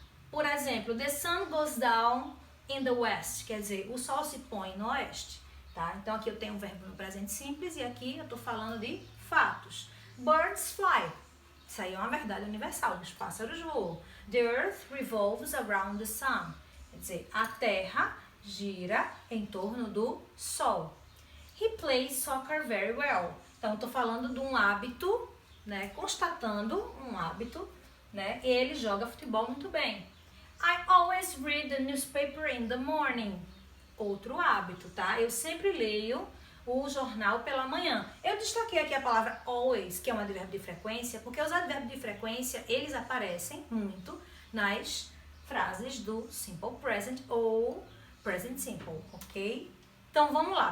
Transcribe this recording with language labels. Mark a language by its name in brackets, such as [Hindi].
[Portuguese] Por exemplo, [English] the sun goes down in the west, [Portuguese] quer dizer, o sol se põe no oeste, tá? Então aqui eu tenho um verbo no presente simples e aqui eu estou falando de fatos. [English] Birds fly. [Portuguese] Isso aí é uma verdade universal, os pássaros voam. [English] The earth revolves around the sun. [Portuguese] Quer dizer, a terra gira em torno do sol. [English] He plays soccer very well. [Portuguese] Então, estou falando de um hábito, né? Constatando um hábito, né? Ele joga futebol muito bem. [English] I always read the newspaper in the morning. [Portuguese] Outro hábito, tá? Eu sempre leio o jornal pela manhã. Eu destaquei aqui a palavra always, que é um advérbio de frequência, porque os advérbios de frequência, eles aparecem muito nas frases do simple present ou present simple, ok? Então, vamos lá.